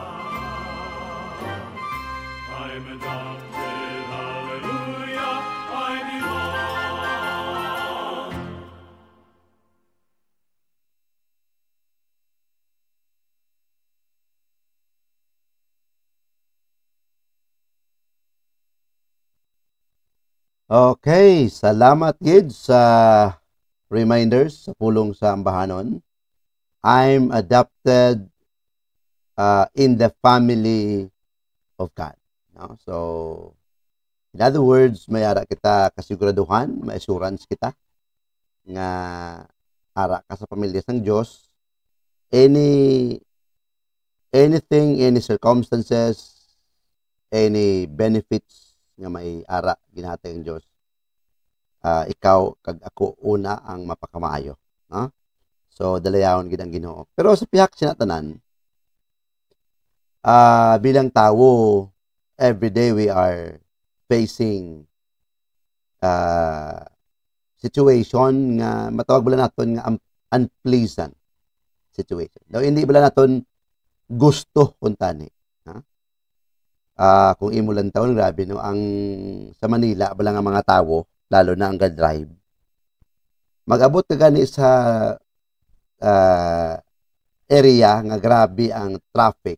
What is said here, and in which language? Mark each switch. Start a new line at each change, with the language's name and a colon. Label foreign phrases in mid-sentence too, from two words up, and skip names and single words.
English: I'm adopted, hallelujah, I belong.
Hiligaynon: Okay, salamat kids sa reminders sa pulong sa ambahanon.
English: I'm adopted in the family of God. No? So, in other words,
Hiligaynon: may ara kita kasiguraduhan, may assurance kita nga ara ka sa pamilya sang Dios.
English: Anything, any circumstances, any benefits
Hiligaynon: nga may ara ginhatag ang Dios, ikaw kag ako una ang mapakamaayo, no? So dalayawon gid ang Ginoo. Pero sa pihak sinatanan, bilang tawo,
English: every day we are facing situation
Hiligaynon: nga matawag bala naton nga
English: unpleasant situation.
Hiligaynon: Daw hindi bala naton gusto kuntani, ha? Kung imo lang taon, grabe no, ang sa Manila bala nga mga tawo, lalo na ang ga-drive, mag-abot ka gani sa area nga grabe ang traffic.